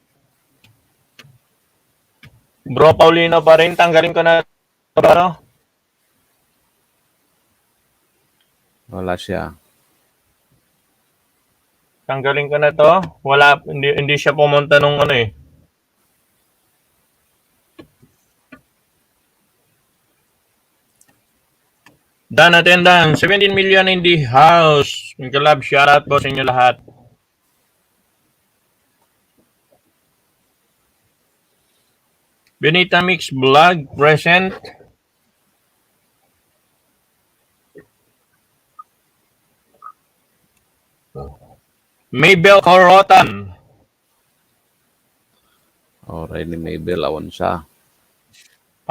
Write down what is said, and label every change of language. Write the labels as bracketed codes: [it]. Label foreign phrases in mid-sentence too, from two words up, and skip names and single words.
[tl] Bro Paulino pa rin, tanggalin ko na ano? Wala siya. Tanggalin ko na to. Wala, hindi siya pumunta nung ano eh. [en] Done attendance. 17 million in the house. [tl] Mga shoutout po sa inyo lahat. Benita Mix Vlog present. Maybel Corotan. [ilo] Already Maybel, awan siya.